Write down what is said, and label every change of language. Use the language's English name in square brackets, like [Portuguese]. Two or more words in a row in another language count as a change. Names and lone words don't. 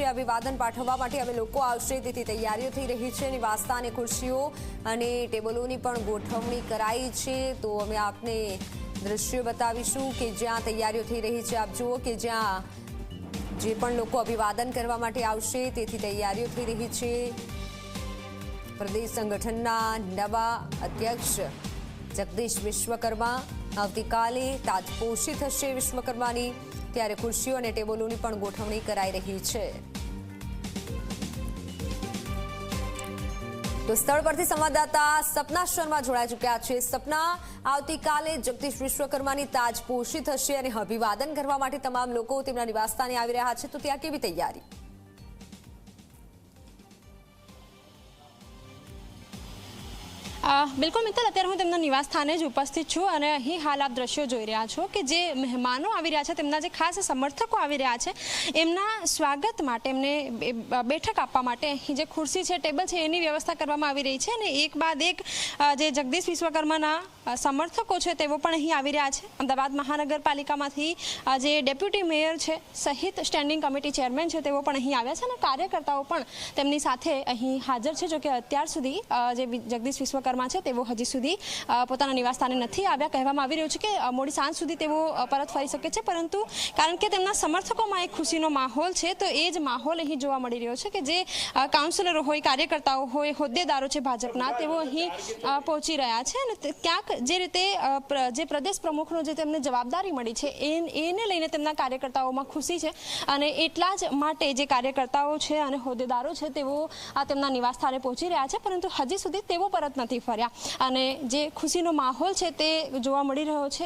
[Gujarati] અભિવાદન પાઠવવા માટે હવે લોકો આવશે તેથી તૈયારીઓ થઈ રહી છે। નિવાસસ્થાને ખુરશીઓ અને ટેબલોની પણ ગોઠવણી કરાઈ છે। તો અમે આપને દ્રશ્યો બતાવીશું કે જ્યાં તૈયારીઓ થઈ રહી છે। આપ જુઓ કે જ્યાં જે પણ લોકો અભિવાદન કરવા માટે આવશે તેથી તૈયારીઓ થઈ રહી છે। પ્રદેશ સંગઠનના નવા અધ્યક્ષ જગદીશ વિશ્વકર્મા આવતીકાલે તાજપોશી થશે। વિશ્વકર્માની ત્યારે ખુરશીઓ અને ટેબલોની પણ ગોઠવણી કરાઈ રહી છે। તો સ્થળ પરથી સંવાદદાતા સપના શર્મા જોડાઈ ચૂક્યા છે। સપના, આવતીકાલે જગદીશ વિશ્વકર્માની તાજપોશી થશે અને અભિવાદન કરવા માટે તમામ લોકો તેમના નિવાસસ્થાને આવી રહ્યા છે। તો ત્યાં કેવી તૈયારી? બિલકુલ મિત્તલ, અત્યારે હું તેમના નિવાસ સ્થાને જ ઉપસ્થિત છું અને અહીં હાલ આપ દૃશ્યો જોઈ રહ્યા છો કે જે મહેમાનો આવી રહ્યા છે તેમના જે ખાસ સમર્થકો આવી રહ્યા છે એમના સ્વાગત માટે એમને બેઠક આપવા માટે અહીં જે ખુરશી છે, ટેબલ છે એની વ્યવસ્થા કરવામાં આવી રહી છે। અને એક બાદ એક જે જગદીશ વિશ્વકર્માના સમર્થકો છે તેઓ પણ અહીં આવી રહ્યા છે। અમદાવાદ મહાનગરપાલિકામાંથી જે [English] deputy mayor [Gujarati] છે સહિત [English] standing committee chairman [Gujarati] છે તેઓ પણ અહીં આવ્યા છે અને કાર્યકર્તાઓ પણ તેમની સાથે અહીં હાજર છે। જો કે અત્યાર સુધી જે જગદીશ વિશ્વકર્મા હજી સુધી પોતાના નિવાસસ્થાને નથી આવ્યા। કહેવામાં આવી રહ્યું છે કે મોડી સાંજ સુધી તેઓ પરત ફરી શકે છે, પરંતુ કારણ કે તેમના સમર્થકોમાં એક ખુશીનો માહોલ છે તો એ જ માહોલ અહીં જોવા મળી રહ્યો છે કે જે કાઉન્સિલરો હોય, કાર્યકર્તાઓ હોય, હોદ્દેદારો છે ભાજપના તેઓ અહીં પહોંચી રહ્યા છે અને ક્યાંક જે રીતે જે પ્રદેશ પ્રમુખનો જે તેમને જવાબદારી મળી છે એને લઈને તેમના કાર્યકર્તાઓમાં ખુશી છે અને એટલા જ માટે જે કાર્યકર્તાઓ છે અને હોદ્દેદારો છે તેઓ તેમના નિવાસસ્થાને પહોંચી રહ્યા છે, પરંતુ હજી સુધી તેઓ પરત નથી ફર્યા અને જે ખુશીનો માહોલ છે તે જોવા મળી રહ્યો છે।